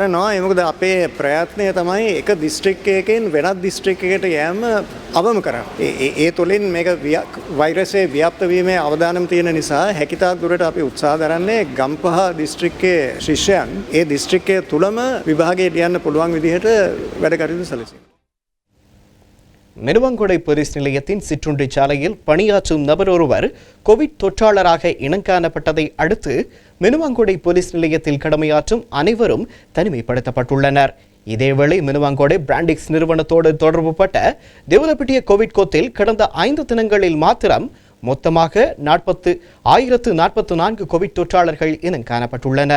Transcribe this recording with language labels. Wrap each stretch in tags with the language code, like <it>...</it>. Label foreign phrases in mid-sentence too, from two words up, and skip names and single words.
<si>මොකද අපේ ප්‍රයත්නය තමයි එක දිස්ත්‍රික්කයකින් වෙනත් දිස්ත්‍රික්කයකට යෑම අවම කරන්න. ඒ තුළින් මේක වෛරසය ව්‍යාප්ත වීමේ අවදානම් තියෙන නිසා හැකිතාක් දුරට අපි උත්සාහ දරන්නේ ගම්පහ දිස්ත්‍රික්කයේ ශිෂ්‍යයන් ඒ දිස්ත්‍රික්කය තුළම විභාගය ලියන්න පුළුවන් විදිහට වැඩ කටයුතු සැලසීම.</si> <ta>மினுவாங்குடை போலீஸ் நிலையத்தின் சிற்றுண்டி சாலையில் பணியாற்றும் நபர் ஒருவர் கோவிட் தொற்றாளராக இனங்காணப்பட்டதை அடுத்து மினுவாங்குடை போலீஸ் நிலையத்தில் கடமையாற்றும் அனைவரும் தனிமைப்படுத்தப்பட்டுள்ளனர். இதேவேளை மினுவாங்குடை பிராண்டிக்ஸ் நிறுவனத்தோடு தொடர்புபட்ட தேவலப்பட்டிய கோவிட் கோத்தில் கடந்த 5 தினங்களில் மாத்திரம் மொத்தமாக 1044 கோவிட் தொற்றாளர்கள் இனங்காணப்பட்டுள்ளனர்.</ta>